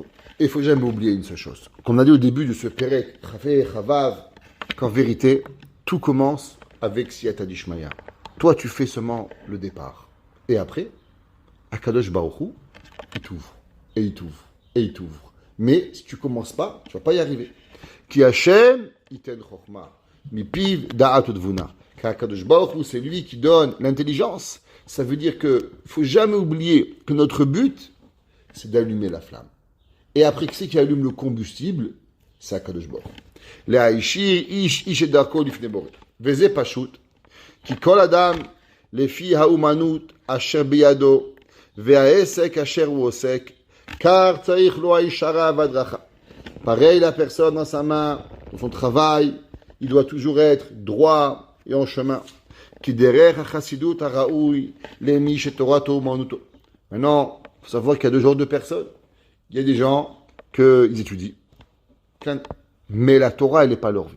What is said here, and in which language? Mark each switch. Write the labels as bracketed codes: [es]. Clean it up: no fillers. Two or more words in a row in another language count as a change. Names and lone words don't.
[fr] Il ne faut jamais oublier une seule chose. Comme on a dit au début de ce Perek, Chafé, Chavav, qu'en vérité, tout commence avec [arc] סייעתא דשמיא. [fr] Toi, tu fais seulement le départ. Et après, [he] הקדוש ברוך הוא, [fr] il t'ouvre. Et il t'ouvre, et il t'ouvre. Mais si tu ne commences pas, tu ne vas pas y arriver. [he] כי ה', יתן חכמה, מפיו דעת ותבונה. Car קדוש ברוך הוא, [fr] c'est lui qui donne l'intelligence. Ça veut dire qu'il ne faut jamais oublier que notre but, c'est d'allumer la flamme. Et après, qui c'est qui allume le combustible? C'est [he] הקדוש ברוך הוא. להישיר איש את דרכו לפני בוראו. וזה פשוט. כי כל אדם לפי האומנות אשר בידו והעסק אשר הוא עוסק car צריך לו ההישרה והדרכה. [fr] Pareil, la personne dans sa main, dans son travail, il doit toujours être droit et en chemin. [he] כי דרך החסידות הראוי למי שתורתו אומנותו. [fr] Maintenant, il faut savoir qu'il y a deux genres de personnes. Il y a des gens qu'ils étudient, mais la Torah, elle n'est pas leur vie.